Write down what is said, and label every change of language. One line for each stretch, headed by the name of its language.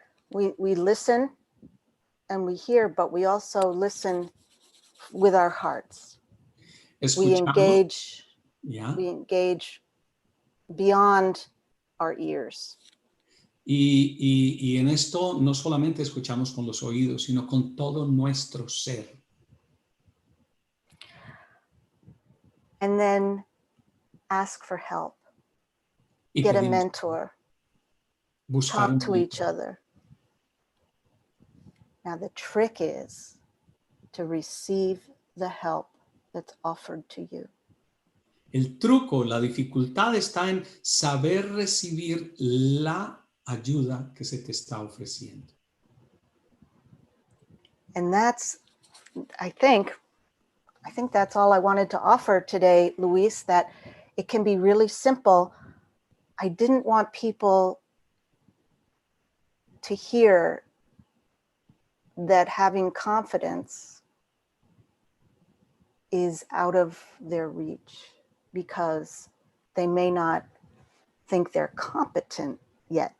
English: We listen and we hear, but we also listen with our hearts.
Spanish: Escuchamos,
English: We engage beyond our ears.
Spanish: Y en esto no solamente escuchamos con los oídos, sino con todo nuestro ser.
English: And then ask for help.
Spanish: Y
English: Get a
Spanish: pedimos
English: mentor.
Spanish: buscar
English: Talk to
Spanish: un
English: each other. Now the trick is to receive the help that's offered to you.
Spanish: El truco, la dificultad está en saber recibir la ayuda que se te está ofreciendo.
English: And that's, I think that's all I wanted to offer today, Luis, that it can be really simple. I didn't want people to hear that having confidence is out of their reach because they may not think they're competent yet.